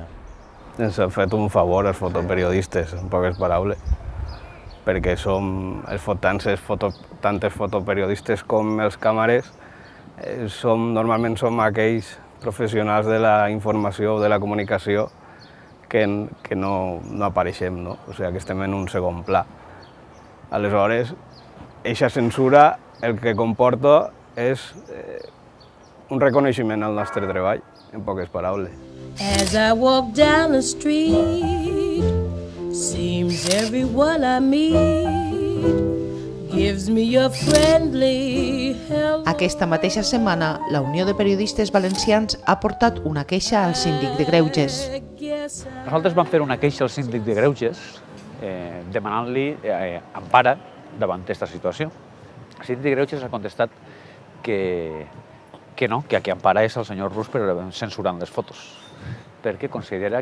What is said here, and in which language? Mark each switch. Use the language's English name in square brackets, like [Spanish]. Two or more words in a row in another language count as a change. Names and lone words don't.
[Catalan] Ens han fet un favor els fotoperiodistes, en poques paraules, perquè tant els fotoperiodistes com els càmeres normalment som aquells professionals de la informació o de la comunicació que no apareixem, o sigui, que estem en un segon pla. Aleshores, aquesta censura el que comporta és un reconeixement al nostre treball, en poques paraules. [English] As I walk down the street, seems everyone I meet gives me a friendly hello. [Catalan] Aquesta mateixa setmana, la Unió de Periodistes Valencians ha portat una queixa al síndic de Greuges. Nosaltres vam fer una queixa al síndic de Greuges demanant-li empara davant aquesta situació. El síndic de Greuges ha contestat que no, que a qui empara és el senyor Rus per censurant les fotos, perquè considera